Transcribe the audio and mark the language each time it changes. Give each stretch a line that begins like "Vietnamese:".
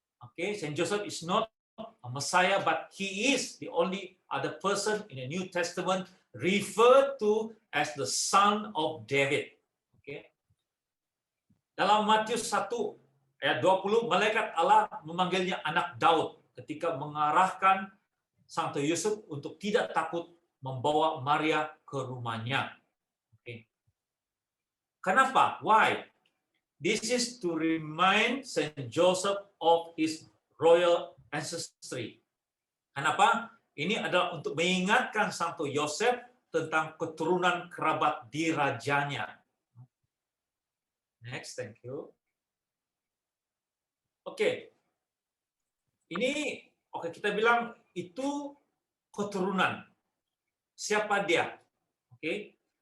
English: Okay, Saint Joseph is not a Messiah, but he is the only other person in the New Testament referred to as the Son of David. Okay.
Malay: Dalam Matius 1 ayat 20, malaikat Allah memanggilnya anak Daud ketika mengarahkan Santo Yusuf untuk tidak takut membawa Maria ke rumahnya.
English: Okay. Kenapa? Why? This is to remind Saint Joseph of his royal ancestry.
Malay: Kenapa? Ini adalah untuk mengingatkan Santo Yosef tentang keturunan kerabat dirajanya. Next, thank you. Oke. Ini kita bilang itu keturunan. Siapa dia? Oke.